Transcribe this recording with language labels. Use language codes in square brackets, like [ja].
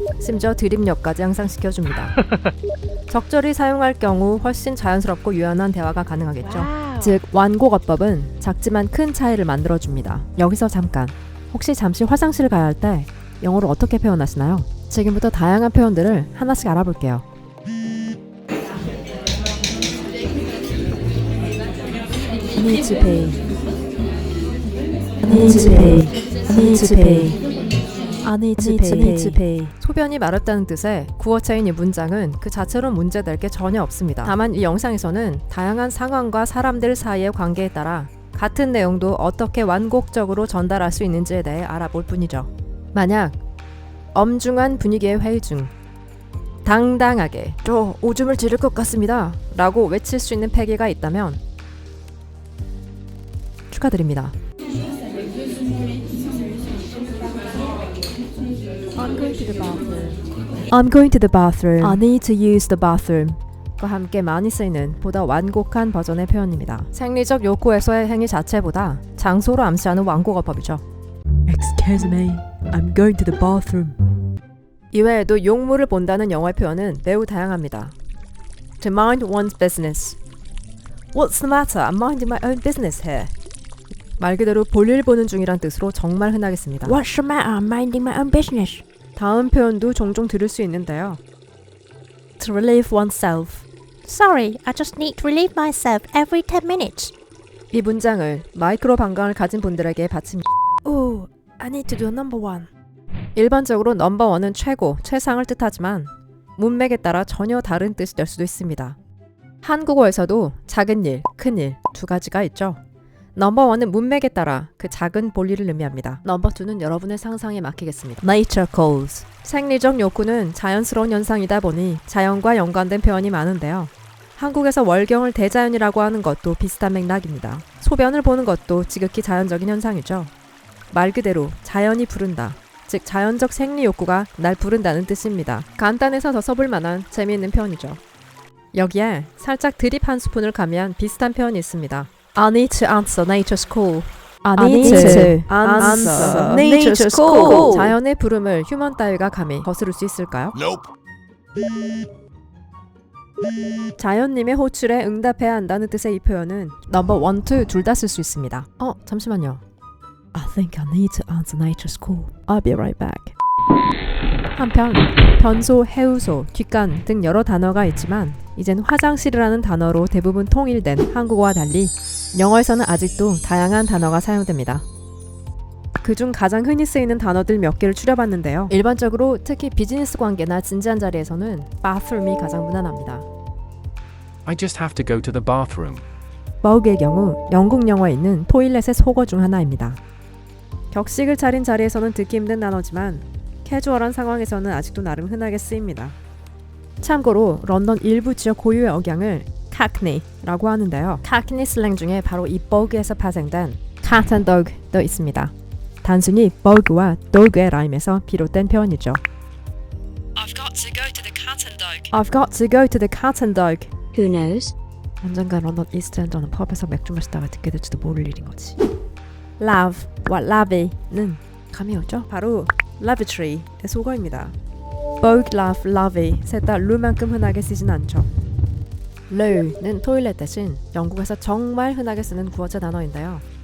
[ko] 심지어 드립력까지 향상시켜줍니다. 적절히 사용할 경우 훨씬 자연스럽고 유연한 대화가 가능하겠죠. [en] Wow. [ko] 즉 완곡어법은 작지만 큰 차이를 만들어줍니다. 여기서 잠깐, 혹시 잠시 화장실 가야 할 때 영어로 어떻게 표현하시나요? 지금부터 다양한 표현들을 하나씩 알아볼게요. [en] need to pay, need to pay, need to pay, I need to pay. [ko] 소변이 마렵다는 뜻의 구어체인 이 문장은 그 자체로 문제될 게 전혀 없습니다. 다만 이 영상에서는 다양한 상황과 사람들 사이의 관계에 따라 같은 내용도 어떻게 완곡적으로 전달할 수 있는지에 대해 알아볼 뿐이죠. 만약 엄중한 분위기의 회의 중 당당하게 저 오줌을 지를 것 같습니다 라고 외칠 수 있는 패기가 있다면 축하드립니다. [en] I'm going to the bathroom. I need to use the bathroom. [ko] 과 함께 많이 쓰이는 보다 완곡한 버전의 표현입니다. 생리적 욕구에서의 행위 자체보다 장소로 암시하는 완곡어법이죠. [en] Excuse me, I'm going to the bathroom. [ko] 이외에도 용물을 본다는 영어의 표현은 매우 다양합니다. [en] To mind one's business. What's the matter? I'm minding my own business here. [ko] 말 그대로 볼일 보는 중이란 뜻으로 정말 흔하겠습니다. [en] What's the matter? I'm minding my own business. [ko] 다음 표현도 종종 들을 수 있는데요. [en] To relieve oneself. Sorry, I just need to relieve myself every 10 minutes. [ko] 이 문장을 마이크로 방광을 가진 분들에게 바칩니다. [en] Oh, I need to do number one. [ko] 일반적으로 넘버원은 최고, 최상을 뜻하지만 문맥에 따라 전혀 다른 뜻이 될 수도 있습니다. 한국어에서도 작은 일, 큰 일 두 가지가 있죠. 넘버 1은 문맥에 따라 그 작은 볼일을 의미합니다. 넘버 2는 여러분의 상상에 맡기겠습니다. [en] Nature calls. [ko] 생리적 욕구는 자연스러운 현상이다 보니 자연과 연관된 표현이 많은데요. 한국에서 월경을 대자연이라고 하는 것도 비슷한 맥락입니다. 소변을 보는 것도 지극히 자연적인 현상이죠. 말 그대로 자연이 부른다. 즉 자연적 생리 욕구가 날 부른다는 뜻입니다. 간단해서 더 써볼 만한 재미있는 표현이죠. 여기에 살짝 드립 한 스푼을 가미한 비슷한 표현이 있습니다. [en] I need to answer nature's call. I need to answer nature's call. [ko] 자연의 부름을 휴먼 따위가 감히 거스를 수 있을까요? 자연님의 호출에 응답해야 한다는 뜻의 이 표현은 넘버 1, 2 둘 다 쓸 수 있습니다. 잠시만요. [en] I think I need to answer nature's call. I'll be right back. [ko] 한편 변소, 해우소, 뒷간 등 여러 단어가 있지만 이젠 화장실이라는 단어로 대부분 통일된 한국어와 달리 영어에서는 아직도 다양한 단어가 사용됩니다. 그중 가장 흔히 쓰이는 단어들 몇 개를 추려봤는데요. 일반적으로 특히 비즈니스 관계나 진지한 자리에서는 bathroom이 가장 무난합니다. [en] I just have to go to the bathroom. [ko] 머그의 경우 영국 영어에 있는 토일렛의 속어 중 하나입니다. 격식을 차린 자리에서는 듣기 힘든 단어지만 캐주얼한 상황에서는 아직도 나름 흔하게 쓰입니다. 참고로 런던 일부 지역 고유의 억양을 cockney라고 하는데요. cockney 슬랭 중에 바로 이 버그에서 파생된 cat and dog도 있습니다. 단순히 버그와 dog의 라임에서 비롯된 표현이죠. [en] I've got to go to the cat and dog. I've got to go to the cat and dog. Who knows? [ko] 언젠가 런던 이스트엔드는 펍에서 맥주 마시다가 듣게 될지도 모를 일인 거지. Love와 lavy는 감이 오죠? 바로 lavatory의 속어입니다. Both love, lavy 셋 다 루만큼 흔하게 쓰진 않죠. loo는 토일렛 대신 영국에서 정말 흔하게 쓰는 구어체 단어인데요.